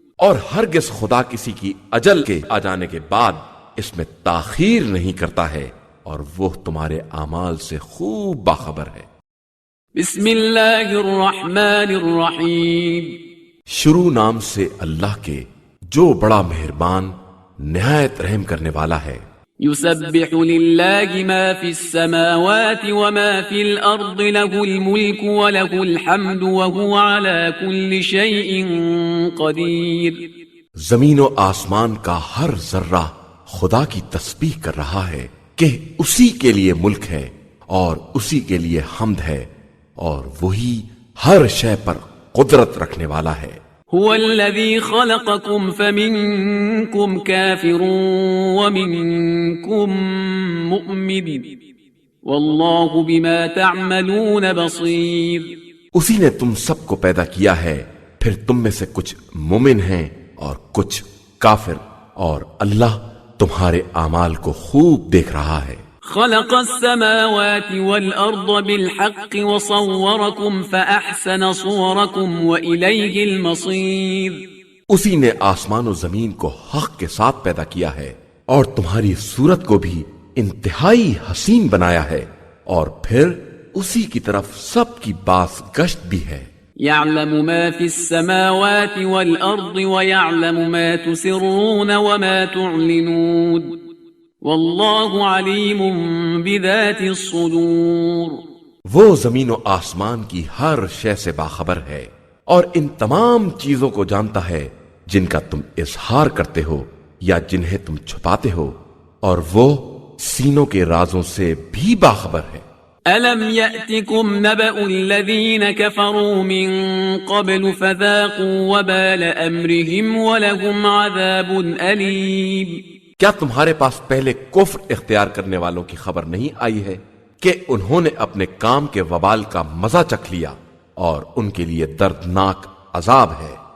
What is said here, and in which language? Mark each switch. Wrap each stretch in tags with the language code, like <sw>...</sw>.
<ur>اور ہرگز خدا کسی کی اجل کے آ جانے کے بعد اس میں تاخیر نہیں کرتا ہے، اور وہ تمہارے اعمال سے خوب باخبر ہے۔</ur> <ar>بسم اللہ الرحمن الرحیم۔</ar> <ur>شروع نام سے اللہ کے جو بڑا مہربان نہایت رحم کرنے والا ہے۔</ur> <ar>يسبح لله ما في السماوات وما في الأرض له الملك وله الحمد وهو على كل شيء قدير۔</ar> <ur>زمین و آسمان کا ہر ذرہ خدا کی تسبیح کر رہا ہے کہ اسی کے لیے ملک ہے اور اسی کے لیے حمد ہے، اور وہی ہر شے پر قدرت رکھنے والا ہے۔</ur> <ar>هو الذي خلقكم فمنكم كافر ومنكم مؤمن والله بما تعملون بصير۔</ar> <ur>اسی نے تم سب کو پیدا کیا ہے، پھر تم میں سے کچھ مومن ہیں اور کچھ کافر، اور اللہ تمہارے اعمال کو خوب دیکھ رہا ہے۔</ur> <ar>خلق السماوات والأرض بالحق وصوركم فأحسن صوركم وإليه المصير۔</ar> <ur>اسی نے آسمان و زمین کو حق کے ساتھ پیدا کیا ہے اور تمہاری صورت کو بھی انتہائی حسین بنایا ہے، اور پھر اسی کی طرف سب کی باز گشت بھی ہے۔</ur> <ar>يعلم ما في السماوات والأرض ويعلم ما تسرون وما تعلنون واللہ علیم بذات الصدور۔</ar> <ur>وہ زمین و آسمان کی ہر شے سے باخبر ہے اور ان تمام چیزوں کو جانتا ہے جن کا تم اظہار کرتے ہو یا جنہیں تم چھپاتے ہو، اور وہ سینوں کے رازوں سے بھی باخبر ہے۔</ur> <ar>ألم يأتكم نبأ الذين كفروا من قبل فذاقوا وبال أمرهم ولهم عذاب أليم</ar> <ur>کیا تمہارے پاس پہلے کفر اختیار کرنے والوں کی خبر نہیں آئی ہے کہ انہوں نے اپنے کام کے وبال کا مزہ چکھ لیا اور ان کے لیے دردناک عذاب ہے؟</ur>